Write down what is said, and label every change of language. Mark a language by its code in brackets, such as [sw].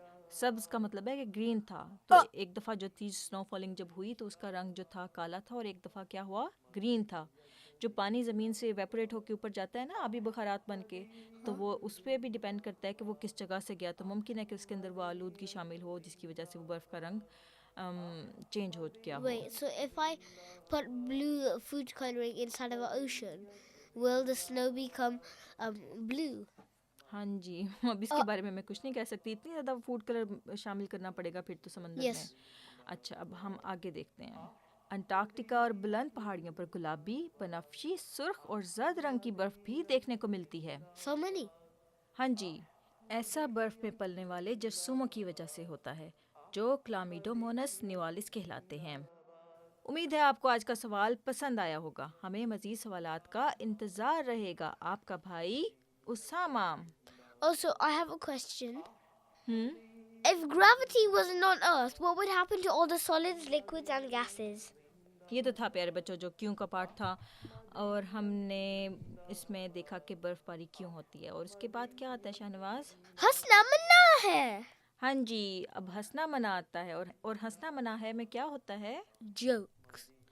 [ur] سبز کا مطلب ہے کہ گرین تھا. تو ایک دفعہ جو تھی سنو فالنگ جب ہوئی تو اس کا رنگ جو تھا کالا تھا, اور ایک دفعہ کیا ہوا, گرین تھا. جو پانی زمین سے ایویپوریٹ ہو کے اوپر جاتا ہے نا آبی بخارات بن کے, تو وہ اس پہ بھی ڈیپینڈ کرتا ہے کہ وہ کس جگہ سے گیا. تو ممکن ہے کہ اس کے اندر وہ آلودگی شامل ہو جس کی وجہ سے وہ برف کا رنگ چینج ہو گیا ہو. [en] Wait, so if I put blue food coloring inside of an ocean, will the snow become blue? [ur] ہاں جی, اب اس کے بارے میں کچھ نہیں کہہ سکتی, اتنی زیادہ فوڈ کلر شامل کرنا پڑے گا پھر تو سمندر میں. اچھا, اب ہم آگے دیکھتے ہیں. انٹارکٹیکا اور بلند پہاڑیوں پر گلابی, بنفشی, سرخ اور زرد رنگ کی برف بھی دیکھنے کو ملتی ہے. [en] So many. [ur] ہاں جی, ایسا برف میں پلنے والے جرثوموں کی وجہ سے ہوتا ہے جو کلامیڈومونس نیوالیس کہلاتے ہیں. امید ہے آپ کو آج کا سوال پسند آیا ہوگا. ہمیں مزید سوالات کا انتظار رہے گا. آپ کا بھائی Usama. [en] Also, I have a question. If gravity wasn't on Earth, what would happen to all the solids, liquids and gases? [ur] یہ تو تھا پیارے بچوں جو کیوں کا پارٹ تھا, اور ہم نے اس میں دیکھا کہ برف باری کیوں ہوتی ہے. اور اس کے بعد کیا آتا ہے شاہنواز؟ ہنسنا منا ہے. ہاں جی, اب ہنسنا منع آتا ہے. اور ہنسنا منع ہے میں کیا ہوتا ہے؟ [en] Jokes.